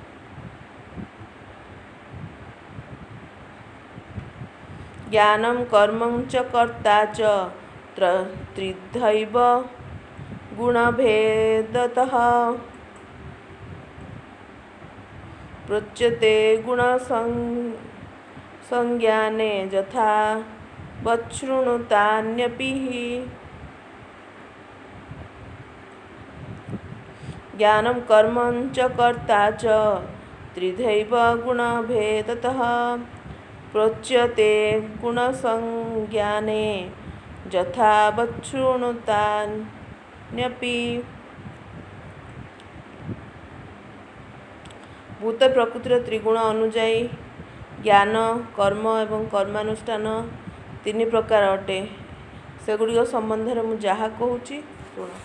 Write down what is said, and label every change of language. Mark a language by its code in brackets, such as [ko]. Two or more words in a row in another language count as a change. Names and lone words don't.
[sa] ଜ୍ଞାନଂ କର୍ମଂ ଚ କର୍ତ୍ତା ଚ ତ୍ରିଧୈବ ଗୁଣଭେଦତଃ ପ୍ରୋଚ୍ୟତେ ଗୁଣସଂଜ୍ଞାନେ ଯଥା ବଚ୍ଛୃଣୁତାନ୍ୟପି। জ্ঞানং কর্মং চ কর্তা চ ত্রিধৈব গুণভেদতঃ প্रोच्यते गुणसंज्ञाने যথা বচ্ছৃণুতান্যপি। [or] ଭୂତ ପ୍ରକୃତିର ତ୍ରିଗୁଣ ଅନୁଯାୟୀ ଜ୍ଞାନ, କର୍ମ ଏବଂ କର୍ମାନୁଷ୍ଠାନ 3 ପ୍ରକାର ଅଟେ। ସେଗୁଡ଼ିକ ସମ୍ବନ୍ଧରେ ମୁଁ ଯାହା କହୁଛି ଶୁଣ।